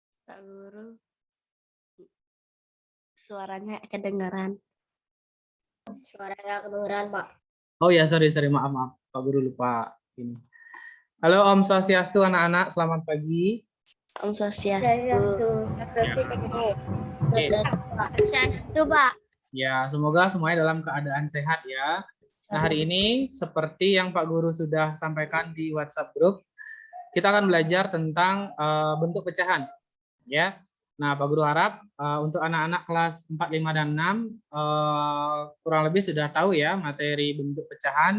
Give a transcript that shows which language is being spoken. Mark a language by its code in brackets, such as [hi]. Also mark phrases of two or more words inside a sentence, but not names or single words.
[id] Pak Guru, suaranya kedengaran. Suaranya kedengaran, Pak. Oh ya, sorry, maaf, Pak Guru lupa ini. Halo Om Swastiastu anak-anak, selamat pagi. Om Swastiastu. Satu, Pak. Ya, semoga semuanya dalam keadaan sehat ya. Nah, hari ini seperti yang Pak Guru sudah sampaikan di WhatsApp Group, kita akan belajar tentang bentuk pecahan. Ya. Nah, Pak Guru harap untuk anak-anak kelas 4, 5, dan 6 kurang lebih sudah tahu ya materi bentuk pecahan.